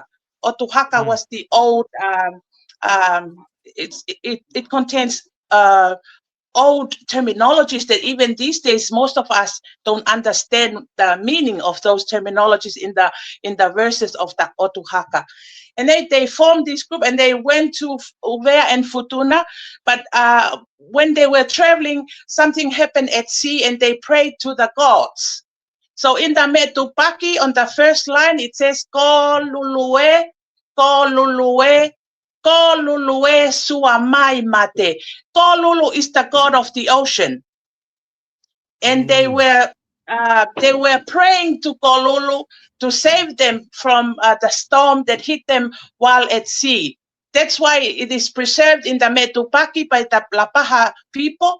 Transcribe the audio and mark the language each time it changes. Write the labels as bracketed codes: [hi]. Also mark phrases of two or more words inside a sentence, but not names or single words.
[en] Otuhaka was the old, it contains old terminologies that even these days most of us don't understand the meaning of those terminologies in the verses of the Otuhaka. And they formed this group and they went to Uvea and Futuna, but when they were traveling, something happened at sea and they prayed to the gods. So in the Metu'u Paki, on the first line, it says, [to] Ko lulue, ko lulue, Ko lulue suamai mate. [en] Ko lulu is the god of the ocean. And they were praying to Ko lulu to save them from the storm that hit them while at sea. That's why it is preserved in the Metu'u Paki by the Lapaha people.